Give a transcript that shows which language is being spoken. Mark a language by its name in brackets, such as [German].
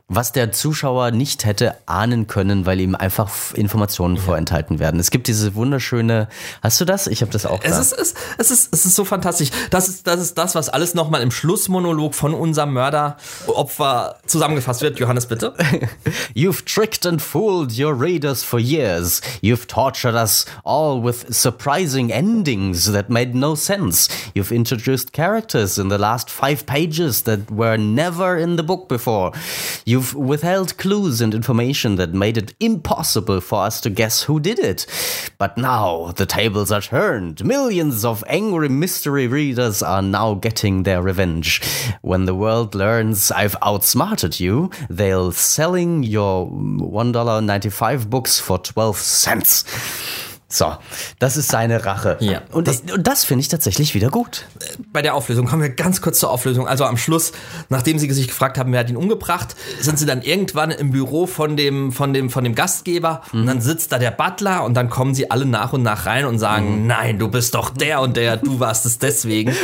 [German] Was der Zuschauer nicht hätte ahnen können, weil ihm einfach Informationen vorenthalten werden. Es gibt diese wunderschöne, hast du das? Ich habe das auch da. Es ist so fantastisch. Das ist das, was alles nochmal im Schlussmonolog von unserem Mörderopfer zusammengefasst wird. Johannes, bitte. [English] You've tricked and fooled your readers for years. You've tortured us all with surprising endings that made no sense. You've introduced characters in the last 5 pages that were never in the book before. You've withheld clues and information that made it impossible for us to guess who did it. But now the tables are turned. Millions of angry mystery readers are now getting their revenge. When the world learns I've outsmarted you, they'll selling your $1.95 books for 12 cents. [German] So, das ist seine Rache. Ja. Und das finde ich tatsächlich wieder gut. Bei der Auflösung kommen wir ganz kurz zur Auflösung. Also am Schluss, nachdem sie sich gefragt haben, wer hat ihn umgebracht, sind sie dann irgendwann im Büro von dem Gastgeber und dann sitzt da der Butler und dann kommen sie alle nach und nach rein und sagen, nein, du bist doch der und der, du warst es deswegen.